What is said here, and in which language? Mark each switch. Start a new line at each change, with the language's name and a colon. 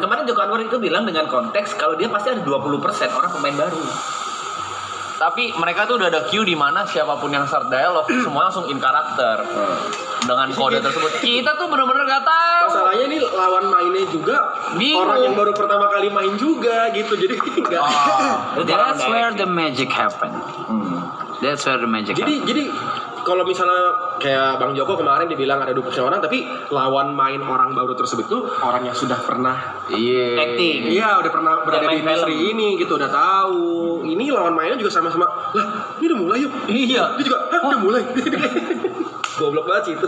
Indonesian: Kemarin Joko Anwar itu bilang dengan konteks kalau dia pasti ada 20% orang pemain baru. Tapi mereka tuh udah ada cue di mana siapapun yang start dialog semua langsung in karakter dengan kode tersebut. Kita tuh bener-bener gak tahu. Masalahnya ini lawan mainnya juga Bingung. orang yang baru pertama kali main juga gitu. Jadi enggak.
English: That's where the magic happen. That's where the magic happen.
Indonesian: Jadi kalau misalnya kayak Bang Joko kemarin dibilang ada 20% orang, tapi lawan main orang baru tersebut tuh orang yang sudah pernah
English: Acting.
Indonesian: iya udah pernah berada di industri film. ini gitu, udah tahu. Ini lawan mainnya juga sama-sama. Lah, ini udah mulai yuk. Iya. Dia juga, udah mulai. Goblok banget sih itu.